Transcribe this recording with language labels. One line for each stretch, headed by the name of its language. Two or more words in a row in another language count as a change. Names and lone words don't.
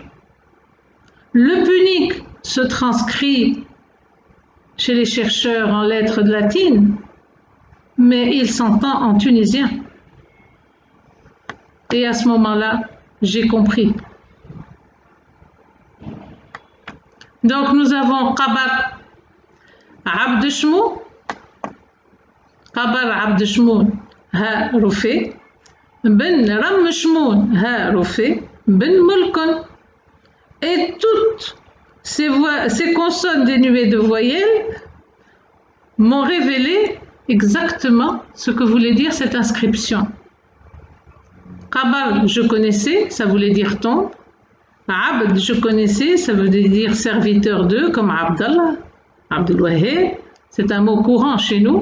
French: Le punique se transcrit chez les chercheurs en lettres latines, mais il s'entend en tunisien. Et à ce moment-là, j'ai compris. Donc nous avons
Phoenician: Qabar Abd Shmoun, Qabar Abd Shmoun, Ha Rufi, Ben Ram Shmoun, Ha Rufi, Ben Mulkun.
French: Et toutes ces consonnes dénuées de voyelles m'ont révélé exactement ce que voulait dire cette inscription. Qabar, je connaissais, ça voulait dire tombe. Abd, je connaissais, ça veut dire serviteur d'eux, comme Abdallah, Abdelwahid, c'est un mot courant chez nous.